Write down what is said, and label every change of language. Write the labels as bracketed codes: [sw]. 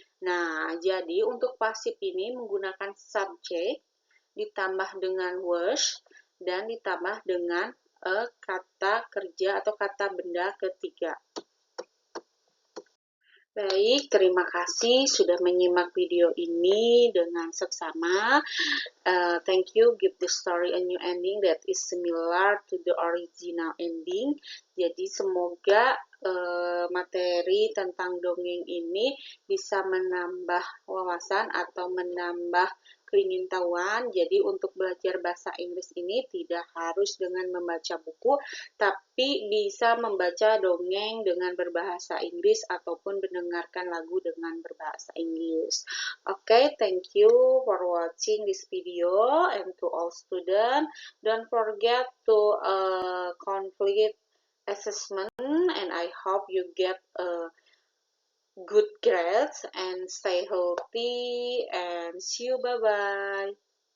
[id] Nah, jadi untuk pasif ini menggunakan subjek ditambah dengan was dan ditambah dengan kata kerja atau kata benda ketiga. Baik, terima kasih sudah menyimak video ini dengan seksama. [en] Thank you, give the story a new ending that is similar to the original ending. [id] Jadi semoga materi tentang dongeng ini bisa menambah wawasan atau menambah keingintahuan. Jadi untuk belajar bahasa Inggris ini tidak harus dengan membaca buku, tapi bisa membaca dongeng dengan berbahasa Inggris ataupun mendengarkan lagu dengan berbahasa Inggris. [en] Okay, thank you for watching this video, and to all students, don't forget to complete assessment, and I hope you get a good grades and stay healthy, and see you, bye bye.